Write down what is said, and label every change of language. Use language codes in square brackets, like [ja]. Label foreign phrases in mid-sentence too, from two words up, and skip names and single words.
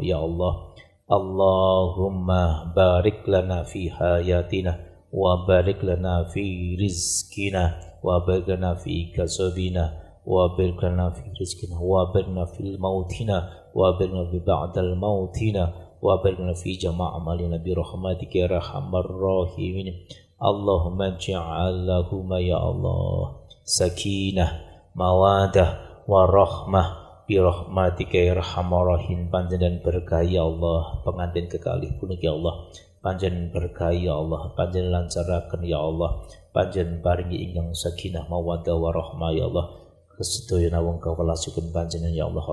[ar] يا الله اللهم بارك لنا في حياتنا وبارك لنا في رزقنا وبارك لنا في كسبنا وبارك لنا في رزقنا وبارك لنا في الموت وبارك لنا في بعد الموت وبارك لنا في جميع أعمالنا برحمتك يا أرحم الراحمين. اللهم اجعل لهما يا الله سكينة مودة ورحمة برحمتك يا أرحم الراحمين. [jv] Panjenengan berkah [ar] يا الله, [jv] pengantin kekalih punika [ar] يا الله, [jv] panjenengan berkah [ar] يا الله, [jv] panjenengan lancaraken [ar] يا الله, [jv] panjenengan paringi ingkang [ar] سكينة مودة ورحمة يا الله, [jv] kesedaya wong kawelasukeun panjenengan [ar] يا الله.